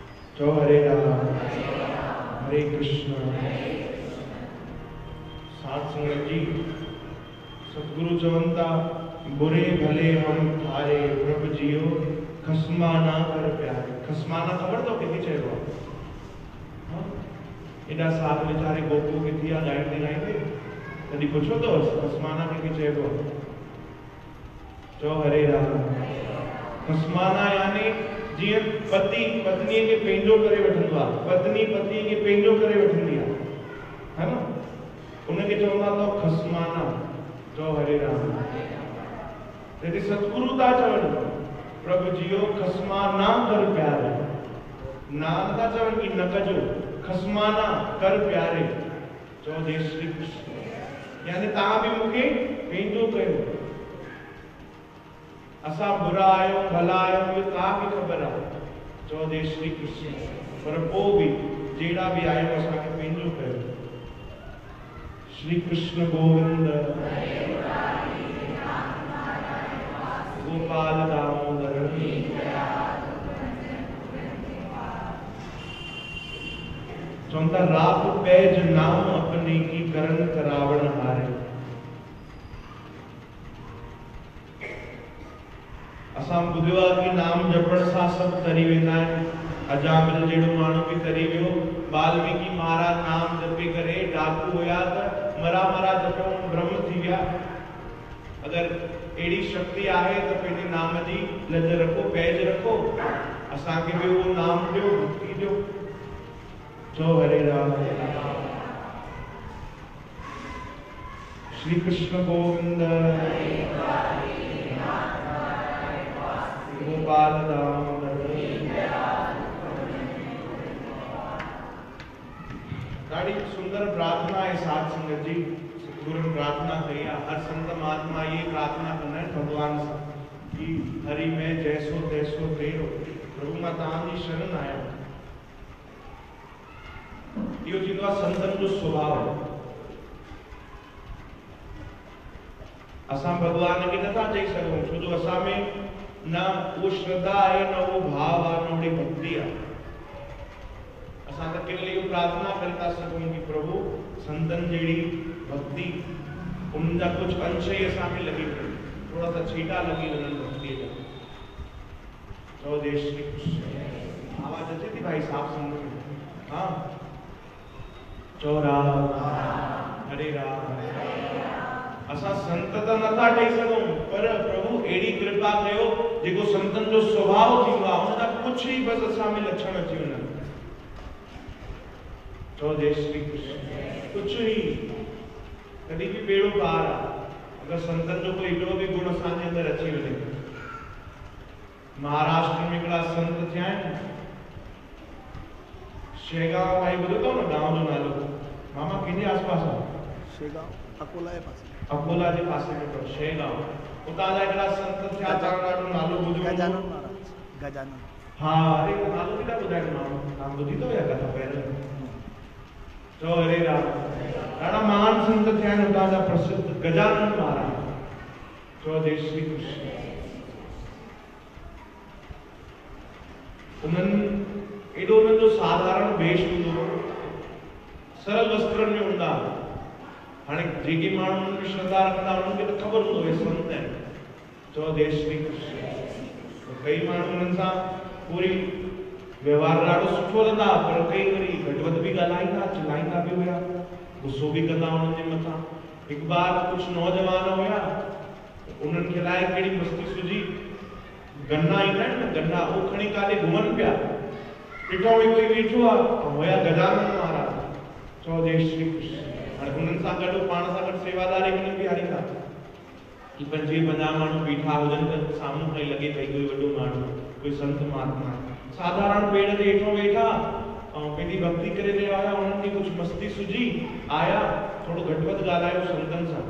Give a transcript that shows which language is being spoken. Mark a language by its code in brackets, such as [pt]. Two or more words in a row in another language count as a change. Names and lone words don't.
[sd] चो हरे राम हरे कृष्ण। साथ संगत जी, सतगुरु चवंता बुरे भले हम थारे प्रभु जियो खसमा ना कर प्यारे। खसमा ना खबर तो किथे चयो हां एडा साथ बेचारे गोपू के थिया गाइते कदी पूछो तो खसमाना के चयो। चो हरे राम। खसमाना यानी जी पति पत्नी के पेंजो करे वठंदो आ, पत्नी पति के पेंजो करे वठंदी है ना, उनके चवंदा तो खसमाना। चो हरे राम। यदि सतगुरु ता चवन प्रभु जियो खसमा ना कर प्यारे, ना ता चवन की न कजो खसमाना कर प्यारे। चो जय श्री कृष्ण यानी ता भी मुके पेंजो कयो। असा बुरा आयो भला आयो ये ता भी खबर आ। चो जय श्री कृष्ण। पर पो भी जेड़ा भी आयो असा के पेंजो कयो। श्री कृष्ण गोविंद गोपाल दामोदर। चौंदा रात पैज नाम अपने की करण करावण हारे। असां बुधवा की नाम जपण सा सब तरी वेंदा आहिनि। अजामिल जेड़ो माण्हू भी तरी वियो। वाल्मीकि महाराज नाम जपे करे डाकू हुया त मरा मरा जपो ब्रह्म थी विया। अगर एड़ी शक्ति आहे तो पंहिंजे नाम जी लज रखो पैज रखो। असां के भी वो नाम दियो भक्ति दियो। चो हरे राम। श्री कृष्ण गोविंद गोपाल दामोदर। ॾाढी सुंदर प्रार्थना है साथ संगत जी। गुरु प्रार्थना कई है। [hi] हर संत महात्मा ये प्रार्थना करना है भगवान से कि हरि में [sd] जैसो तैसो तेरो प्रभु मां तव्हांजी शरण आया। इहो थींदो आहे संतन जो स्वभाव। असां भगवान खे नथा चई सघूं छो जो असां में न वो श्रद्धा है न वो भाव है न ओड़ी भक्ति है। असां त केवल इहो प्रार्थना करे था सघूं कि प्रभु संतन जहिड़ी भक्ति उनजा कुछ अंश ही असांखे लगी पए, थोड़ा सा छीटा लगी वञनि भक्ति जा। चो जय श्री कृष्ण। आवाज अचे थी भाई साहब संग? हाँ। चो राम हरे राम। असां संत त नथा ठही सघूं पर प्रभु एड़ी कृपा कयो जेको संतन जो स्वभाव थींदो आहे उनजा कुछ ही बस असां में लक्षण अची वञनि। चो जय श्री कृष्ण। कुछ ही कभी भी बेड़ो पार आहे अगर संतन जो कोई एॾो भी गुण असांजे अंदर अची वञे। महाराष्ट्र में हिकिड़ा संत थिया आहिनि। शेगांव भाई ॿुधो अथव न गांव जो नालो? मामा कंहिंजे आसपास आहे? शेगांव अकोला जे पासे। अकोला जे पासे में अथव शेगांव। उतां जा हिकिड़ा संत थिया तव्हां ॾाढो नालो ॿुधियो? गजानन महाराज। गजानन। हा अरे नालो बि था ॿुधाइनि माण्हू। तव्हां ॿुधी अथव या कथा पहिरियों? चो हरे राम। ॾाढा महान संत थिया आहिनि उतां जा प्रसिद्ध गजानन महाराज। चो जय श्री कृष्ण। उन्हनि एॾो उन्हनि जो साधारण वेश हूंदो हो, सरल वस्त्रनि में हूंदा। हाणे जेके माण्हू उन्हनि में श्रद्धा रखंदा उन्हनि खे त ख़बर हूंदो हे संत आहिनि। चो जय श्री कृष्ण। कई माण्हू उन्हनि सां पूरी व्यवहार ॾाढो सुठो रहंदा पर कई वरी घटि वधि भी ॻाल्हाईंदा चिल्लाईंदा भी हुया, गुस्सो भी कंदा उन्हनि जे मथां। हिकु बार कुछ नौजवान हुया उन्हनि खे लाइ कहिड़ी मस्ती सुझी गन्ना ईंदा आहिनि न गन्ना उहो खणी काॾे घुमनि पिया। ॾिठो कोई वेठो आहे हुया गजानन महाराज। चो जय श्री कृष्ण। हाणे उन्हनि सां गॾु पाण सां गॾु सेवादारी बि बीहारींदा कि 25-50 माण्हू बीठा हुजनि त साम्हूं खां लॻे भई कोई वॾो माण्हू कोई संत महात्मा साधारण पेड़ ते हेठो वेठा ऐं पंहिंजी भक्ति करे रहिया हुया। उन्हनि खे कुझु मस्ती सुझी आया, थोरो घटि वधि ॻाल्हायो संतनि सां।